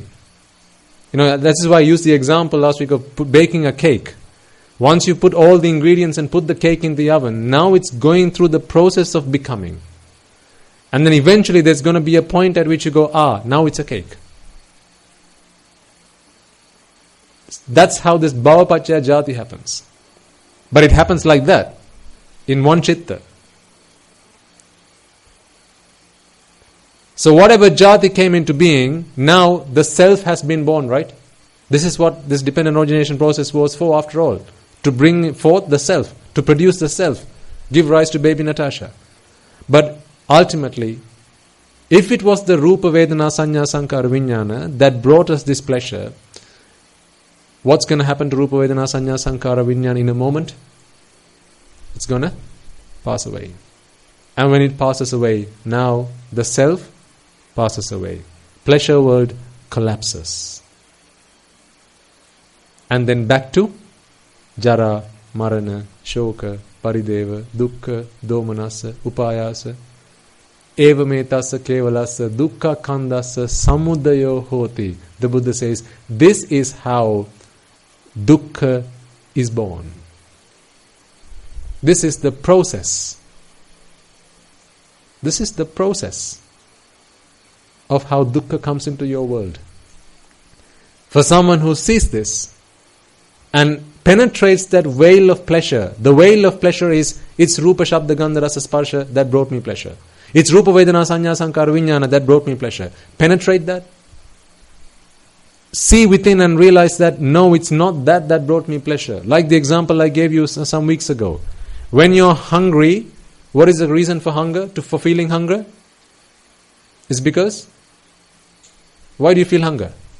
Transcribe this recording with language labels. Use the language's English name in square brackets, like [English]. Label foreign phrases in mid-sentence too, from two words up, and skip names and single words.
[English] That is why I used the example last week of baking a cake. Once you put all the ingredients and put the cake in the oven, now it's going through the process of becoming. And then eventually there's going to be a point at which you go, now it's a cake. That's how this [Pali] bhava pacchaya jati [English] happens. But it happens like that, in one chitta. So whatever jati came into being, now the self has been born, right? This is what this dependent origination process was for, after all. To bring forth the self, to produce the self, give rise to baby Natasha. But ultimately, if it was the [Pali] rupa vedana sanya sankara vijnana [English] that brought us this pleasure, what's going to happen to [Pali] rupa vedana sanya sankara vijnana [English] in a moment? It's going to pass away. And when it passes away, now the self passes away. Pleasure world collapses. And then back to [Pali] jara, marana, shoka, parideva, dukkha, domanassa, upayasa, eva metassa kevalassa, dukkha kandassa, samudayo hoti. [English] The Buddha says, this is how dukkha is born. This is the process. This is the process of how dukkha comes into your world. For someone who sees this and penetrates that veil of pleasure, the veil of pleasure is, it's [Sanskrit] rupa shabda gandha rasa sparsha [English] that brought me pleasure. It's [Pali] rupa vedana sanya sankara vijnana [English] that brought me pleasure. Penetrate that. See within and realize that no, it's not that brought me pleasure. Like the example I gave you some weeks ago. When you're hungry, what is the reason for hunger, for feeling hunger? It's because, why do you feel hunger?